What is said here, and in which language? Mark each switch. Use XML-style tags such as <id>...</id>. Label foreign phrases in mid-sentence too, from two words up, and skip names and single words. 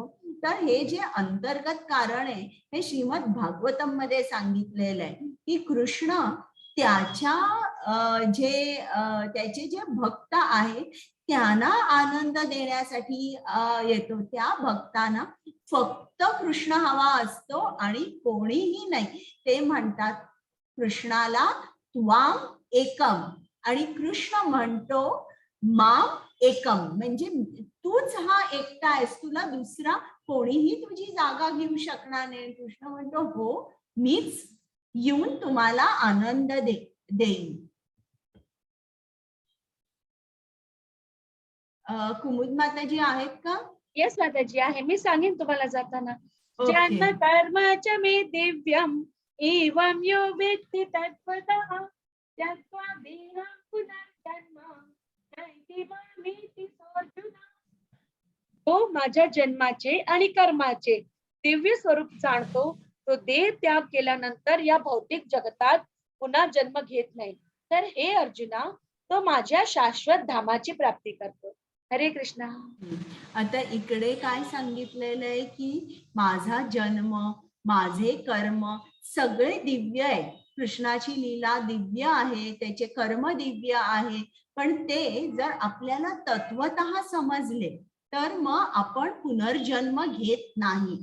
<mr>तर हे जे अंतर्गत कारण आहे हे श्रीमद भागवतम मध्ये सांगितलेलं आहे की कृष्ण त्याच्या त्याचे जे भक्त आहेत त्यांना आनंद देण्यासाठी येतो. त्या भक्तांना फक्त कृष्ण हवा असतो आणि कोणीही नाही. ते म्हणतात कृष्णाला</mr> <sa>त्वाम एकम,</sa> <mr>आणि कृष्ण म्हणतो</mr> <sa>माम एकम,</sa> <mr>म्हणजे तूच हा एकटा आहेस, तुला दुसरा कोणीही तुझी जागा घेऊ शकणार नाही. कृष्ण म्हणतो हो, मीच येऊन तुम्हाला आनंद देईन. कुमुद माताजी आहेत का? येस माताजी आहे, मी सांगेन तुम्हाला जाताना. ओके.</mr> <sa>जन्म कर्मच मे दिव्यम एवं यो वेत्ति तत्त्वतः त्यक्त्वा देहं पुनर्जन्म नैति मामेति सोऽर्जुन.</sa> <mr>तो माझ्या जन्माचे आणि कर्माचे दिव्य स्वरूप जाणतो, तो देह त्याग केल्यानंतर या भौतिक जगतात पुन्हा जन्म घेत नाही. तर हे अर्जुना, तो माझ्या शाश्वत धामाची प्राप्ती करतो. हरे कृष्णा. आता इकडे काय सांगितलेलं आहे की माझा जन्म, माझे कर्म सगळे दिव्य आहे. कृष्णाची लीला दिव्य आहे, त्याचे कर्म दिव्य आहे, पण ते जर आपल्याला तत्वतः समजले तर मग आपण पुनर्जन्म घेत नाही.</mr>